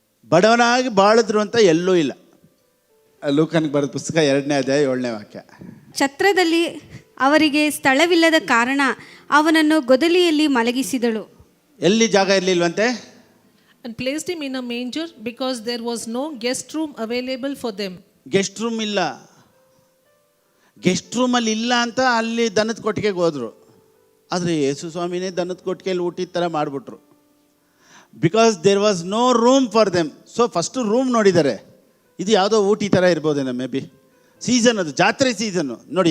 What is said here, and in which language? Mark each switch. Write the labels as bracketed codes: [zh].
[kn] ಬಡವನಾಗಿ ಬಾಳಿದ್ರು ಅಂತ ಎಲ್ಲೂ ಇಲ್ಲ. ಲೂಕನಿಗೆ ಬರೆದ ಪುಸ್ತಕ 2ನೇ ಅಧ್ಯಾಯ 7ನೇ ವಾಕ್ಯ. ಛತ್ರದಲ್ಲಿ ಅವರಿಗೆ ಸ್ಥಳವಿಲ್ಲದ ಕಾರಣ ಅವನನ್ನು ಗೊದಲಿಯಲ್ಲಿ ಮಲಗಿಸಿದಳು. ಎಲ್ಲಿ ಜಾಗ ಇರಲಿಲ್ವಂತೆ? [en] And placed him in a manger because there was no guest room available for them. [kn] Guest room ಇಲ್ಲ. ಗೆಸ್ಟ್ ರೂಮಲ್ಲಿ ಇಲ್ಲ ಅಂತ ಅಲ್ಲಿ ದನದ ಕೊಟ್ಟಿಗೆಗೆ ಹೋದರು. ಆದರೆ ಯೇಸು ಸ್ವಾಮಿನೇ ದನದ ಕೊಟ್ಟಿಗೆಯಲ್ಲಿ ಊಟಿದ ಥರ ಮಾಡಿಬಿಟ್ರು. [en] Because there was no room for them. [kn] So first room ನೋಡಿದ್ದಾರೆ. ಇದು ಯಾವುದೋ ಊಟಿ ಥರ ಇರ್ಬೋದೇನೋ ಮೇ ಬಿ. ಸೀಸನ್ ಅದು, ಜಾತ್ರೆ ಸೀಸನ್ನು ನೋಡಿ.